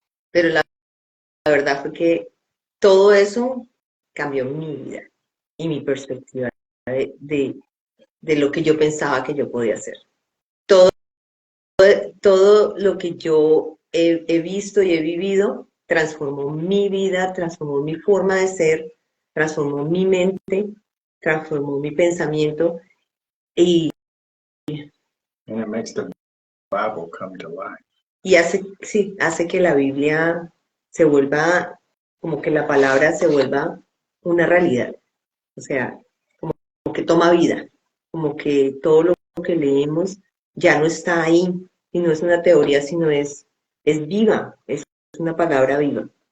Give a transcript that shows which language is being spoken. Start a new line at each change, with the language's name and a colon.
Spanish: Pero la verdad fue que todo eso cambió mi vida y mi perspectiva de lo que yo pensaba que yo podía hacer. Todo lo que yo he visto y he vivido transformó mi vida, transformó mi forma de ser, transformó mi mente, transformó mi pensamiento, y
English: And it makes the Bible come to life.
Spanish: hace que la Biblia se vuelva, como que la palabra se vuelva una realidad. O sea, como que toma vida, como que todo lo que leemos ya no está ahí, y no es una teoría, sino es viva, es una palabra viva.